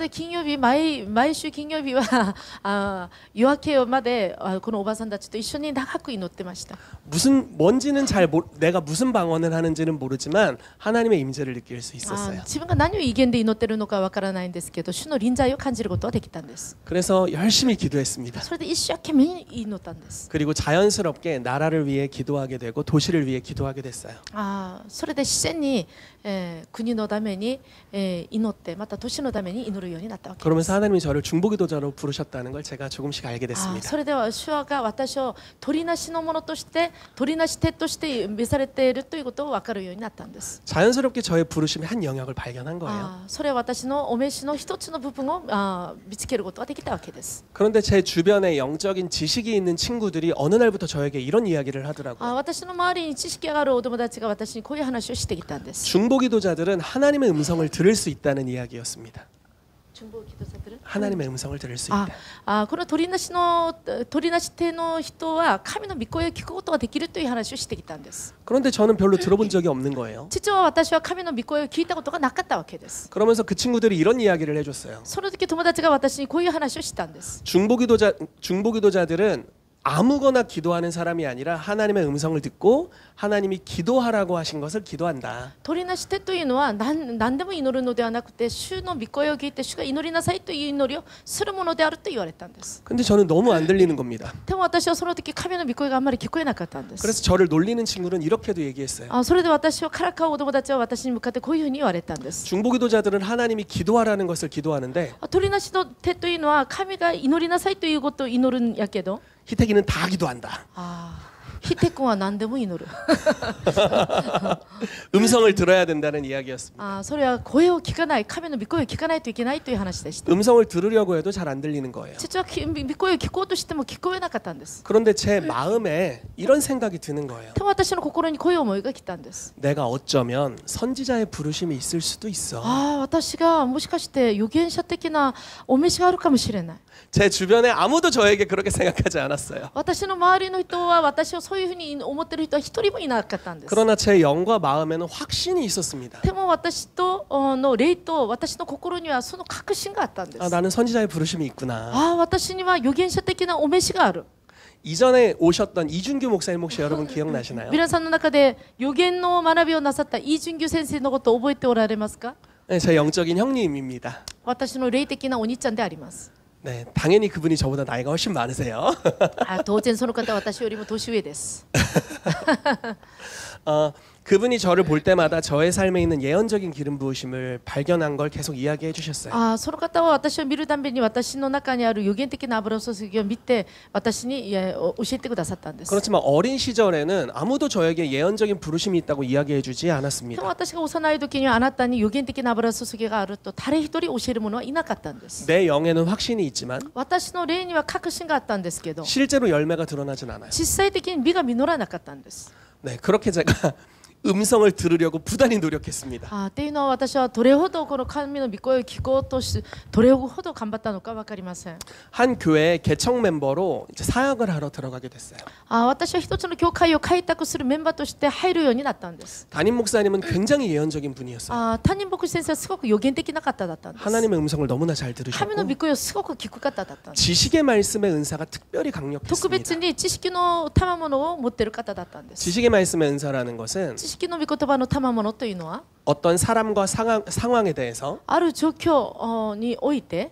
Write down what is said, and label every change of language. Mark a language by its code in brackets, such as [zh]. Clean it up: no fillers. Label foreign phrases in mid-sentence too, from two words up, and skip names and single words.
[ja] で金曜日、毎週金曜日は夜明けまでこのおばさんたちと一緒に長く祈ってました。 [ko] 뭔지는 내가 무슨 방언을 하는지는 모르지만 하나님의 임재를 느낄 수 있었어요. [ja] 自分が何を威厳で祈ってるのかわからないんですけど、主の臨在を感じることはできたんです。 [ko] 그래서 열심히 기도했습니다. [ja] それで一生懸命祈ったんです。 [ko] 그리고 자연스럽게 나라를 위해 기도하게 되고 도시를 위해 기도하게 됐어요. [ja] それで自然に国のために、祈ってまた都市のために祈るようになったわけです。 [ko] 그러면서 하나님이 저를 중보기도자로 부르셨다는 걸 제가 조금씩 알게 あ 됐습니다. [ja] それでは主が私を取りなしのものとして取りなし手として召されているということを分かるようになったんです。 [ko] 자연스럽게 저의 부르심의 한 영역을 발견한 거예요. [ja] それは私のお召しの一つの部分を見つけることができたわけです。 [ko] 그런데 제 주변에 영적인 지식이 있는 친구들이 어느 날부터 저에게 이런 이야기를 하더라고요. [ja] 私の周りに知識があるお友達が私にこういう話をしてきたんです。 [ko] 중보기도자들은 하나님의 음성을 들을 수 있다는 이야기였습니다. 하나님의 음성을 들을 수 있다. [ja] この取りなし手の人は神の御声を聞くことができるという話をしてきたんです。 [ko] 그런데 저는 별로 들어본 적이 없는 거예요. [ja] 実は私は神の御声を聞いたことがなかったわけです。 [ko] 그러면서 그 친구들이 이런 이야기를 해줬어요. [ja] その時友達が私にこういう話をしたんです。 [ko] 중보기도자들은 아무거나 기도하는 사람이 아니라 하나님의 음성을 듣고 하나님이 기도하라고 하신 것을 기도한다. [ja] 取りなし手というのは何でも祈るのではなくて主の御声を聞いて主が祈りなさいという祈りをするものであると言われたんです。 [ko] 근데 저는 너무 안 들리는 겁니다. [ja] でも私はその時神の御声があんまり聞こえなかったんです。 [ko] 그래서 저를 놀리는 친구는 이렇게도 얘기했어요. [ja] それで私をからかうお友達は私に向かってこういうふうに言われたんです。 [ko] 중보기도자들은 하나님이 기도하라는 것을 기도하는데 [ja] 取りなしの手というのは神が祈りなさいということを祈るんやけど [ko] 희택이는 다 기도한다. [ja] ヒテ君は何でも祈る。 [ko] 음성을 들어야 된다는 이야기였습니다. [ja] それは声を聞かない、神の御声を聞かないといけないという話でした。 [ko] 음성을 들으려고 해도 잘 안 들리는 거예요. [ja] 実は御声を聞こうとしても聞こえなかったんです。 [ko] 그런데 제 마음에 이런 생각이 드는 거예요. [ja] でも私の心にこういう思いが来たんです。 [ko] 내가 어쩌면 선지자의 부르심이 있을 수도 있어. [ja] 私がもしかして預言者的なお召しがあるかもしれない。 [ko] 제 주변에 아무도 저에게 그렇게 생각하지 않았어요. [ja] 私の周りの人は私をそういうふうに思っている人は一人もいなかったんです。 [ko] 그러나 제 영과 마음에는 확신이 있었습니다. [ja] でも私との霊と私の心にはその確信があったんです。 [ko] 나는 선지자의 부르심이 있구나. [ja] 私には預言者的なお召しがある。 [ko] 이전에 오셨던 이준규 목사님 혹시 여러분 기억나시나요? [ja] 皆さんの中で預言の学びをなさったイ・ジュンギュ先生のことを覚えておられますか？ [ko] 네, 제 영적인 형님입니다. [ja] 私の霊的なお兄ちゃんであります。 [ko] 네, 당연히 그분이 저보다 나이가 훨씬 많으세요. [ja] 当然その方は私よりも年上です。 [ko] 그분이 저를 볼 때마다 저의 삶에 있는 예언적인 기름 부으심을 발견한 걸 계속 이야기해 주셨어요. [ja] その方は私を見るたびに私の中にある予言的な油注ぎを見て私に教えてくださったんです。 [ko] 그렇지만 어린 시절에는 아무도 저에게 예언적인 부르심이 있다고 이야기해 주지 [ja] でも [ko] 않았습니다. [ja] 私が幼い時にはあなたに予言的な油注ぎがあると誰一人教える者はいなかったんです。 [ko] 내 영에는 확신이 있지만 [ja] 私の霊には確信があったんですけど [ko] 실제로 열매가 드러나진 않아요. [ja] 実際的に実が実らなかったんです。 [ko] 네, 그렇게 제가 음성을 들으려고 부단히 노력했습니다. [ja] っていうのは私はどれほどこの神の御声を聞こうとしどれほど頑張ったのか分かりません。 [ko] 한 교회 개척 멤버로 이제 사역을 하러 들어가게 됐어요. [ja] 私は一つの教会を開拓するメンバーとして入るようになったんです。 [ko] 담임 목사님은 굉장히 예언적인 분이었어요. [ja] 担任牧師先生はすごく予言的な方だったんです。 [ko] 하나님의 음성을 너무나 잘 [ja] 神の [ko] 들으셨고 [ja] 御声をすごく聞く方だったんです。 [ko] 지식의 말씀의 은사가 특별히 [ja] 特別 [ko] 강력했습니다. [ja] に知識の賜物を持っている方だったんです。 [ko] 지식의 말씀의 은사라는 것은 [ja] 知識の御言葉の賜物というのは [ko] 어떤 사람과 상황에 대해서 [ja] ある状況において